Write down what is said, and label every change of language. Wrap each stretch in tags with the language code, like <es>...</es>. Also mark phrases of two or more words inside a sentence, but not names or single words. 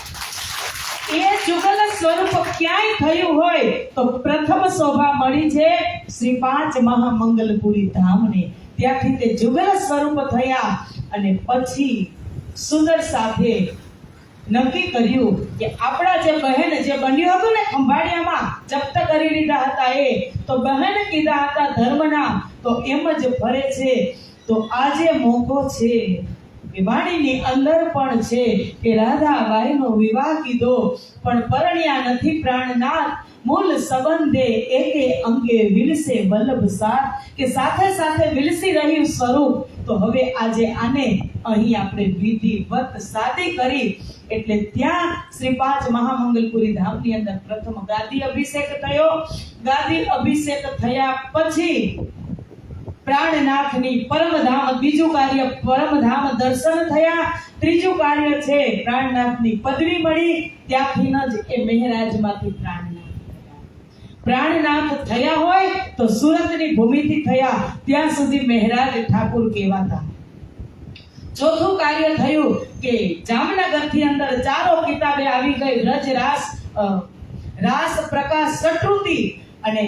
<gu>એ જુગલ સ્વરૂપ ક્યાંય થયું હોય તો પ્રથમ શોભા મળી છે શ્રી 5 મહામંગલપુરી ધામને, ત્યાંથી તે જુગલ સ્વરૂપ થયા અને પછી સુંદર સાથે નક્કી કર્યું કે આપણા જે બહેન જે બન્યું હતું ને ખંભાળિયામાં જપ્ત કરી લીધા હતા એ તો બહેન કીધા હતા ધર્મના તો એમ જ ફરે છે। તો આજે મોકો છે વિવાણીની અંદર પણ છે કે રાધાબાઈનો વિવાહ કીધો પણ પરણ્યા નથી</gu> <hi>प्राणनाथ मूल संबंधे एके अंगे विलसे वल्लभ साथ के साथे साथे विलसी</hi> <gu>રહ્યું સ્વરૂપ તો હવે આજે આને અહીં આપણે વિધિવત શાદી કરી એટલે ત્યાં શ્રી 5 મહામંગલપુરી ધામની અંદર પ્રથમ ગાદી અભિષેક થયો। ગાદી અભિષેક થયા પછી પ્રાણનાથની પરમધામ બીજું કાર્ય પરમધામ દર્શન થયા। ત્રીજું કાર્ય છે પ્રાણનાથની પદવી मળી ત્યાંથી જ એ મહેરાજમાંથી प्राणनाथ થયા હોય તો સુરતની ભૂમિથી થયા ત્યાં સુધી મહેરાજ ઠાકુર કહેવાતા। ચોથું કાર્ય થયું કે જામનગરથી અંદર ચારો કિતાબે આવી ગઈ રજ રાસ પ્રકાશ સટૃતિ અને</gu>